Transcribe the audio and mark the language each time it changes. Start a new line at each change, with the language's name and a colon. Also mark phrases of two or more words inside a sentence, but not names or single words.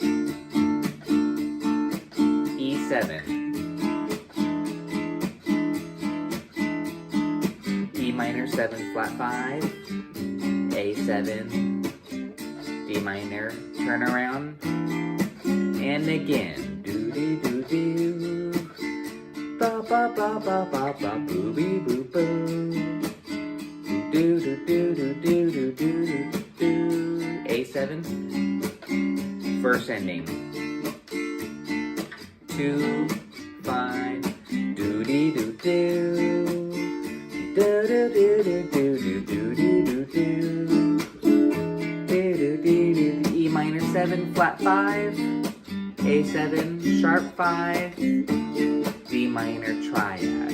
English: E7, E minor 7 flat 5, A7, D minor, turn around, and again, do-dee-do-doo, ba-ba-ba-ba-ba-ba, boo-bee-boo-boo, do-do-do-do-do-do-do-do, A7, first ending. 2, 5, do E minor 7, flat 5, A7, sharp 5, D minor triad.